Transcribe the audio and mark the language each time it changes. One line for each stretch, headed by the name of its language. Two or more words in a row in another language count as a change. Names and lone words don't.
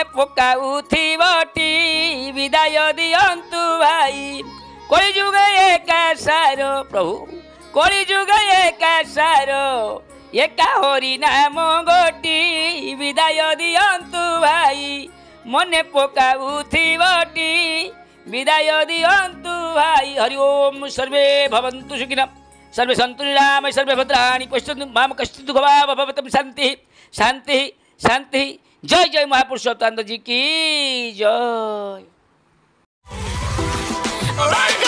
Odia: ପକାଉଥିବଟି ବିଦାୟ ଦିଅନ୍ତୁ ଭାଇ କଳିଯୁଗ ଏକା ସାର ପ୍ରଭୁ କଳିଯୁଗ ଏକା ସାର ଏକା ହରି ନାମ ଗୋଟି ବିଦାୟ ଦିଅନ୍ତୁ ଭାଇ ମନେ ପକାଉଥିବଟି ବିଦାୟ ଦିଅନ୍ତୁ ଭାଇ
Sanskrit: ହରି ଓମ୍ ସର୍ବେ ଭବନ୍ତୁ ସୁଖିନ सर्वे सन्तु निरामय सर्वे भद्राणि पश्यन्तु मां कश्चित् दुःखभाग् भवतु शान्तिः शान्तिः शान्तिः
Hindi: जय जय महापुरुष अच्युतानंद जी की जय।